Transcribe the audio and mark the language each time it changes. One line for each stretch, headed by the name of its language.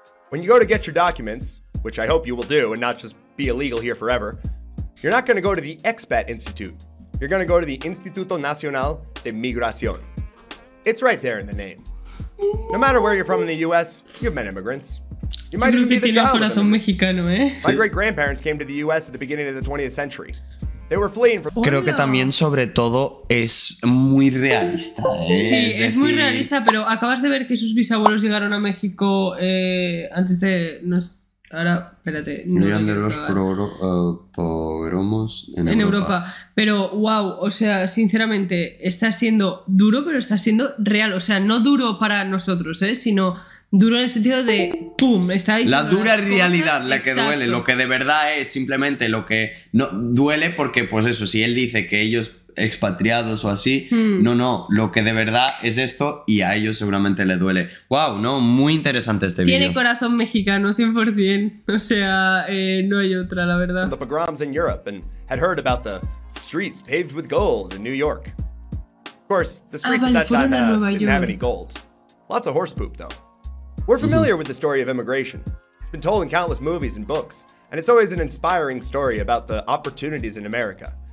English: When you go to get your documents, which I hope you will do and not just be illegal here forever, you're not going to go to the Expat Institute. You're going to go to the Instituto Nacional de Migración. It's right there in the name. No matter where you're from in the US, you've met immigrants. You might even be the child of immigrants. My great-grandparents came to the US at the beginning of the 20th century. They were fleeing from...
Spanish: Creo que también, sobre todo, es muy realista. Sí, es muy realista, pero acabas de ver que sus bisabuelos llegaron a México antes de... Ahora, espérate. Llegan de los pogromos en Europa. Pero, wow, o sea, sinceramente, está siendo duro, pero está siendo real. O sea, no duro para nosotros, sino duro en el sentido de ¡pum! Está ahí la dura realidad, la que duele. Lo que de verdad es simplemente lo que no duele, porque, pues eso, si él dice que ellos expatriados o así, no, lo que de verdad es esto, y a ellos seguramente le duele. Wow, no, muy interesante este vídeo. Tiene corazón mexicano 100%, o sea, no hay otra, la verdad.
English: The pogroms in Europe and had heard about the streets paved with gold in New York. Of course, the streets at that time didn't have any gold. Lots of horse poop though. We're familiar with the story of immigration. It's been told in countless movies and books, and it's always an inspiring story about the opportunities in America.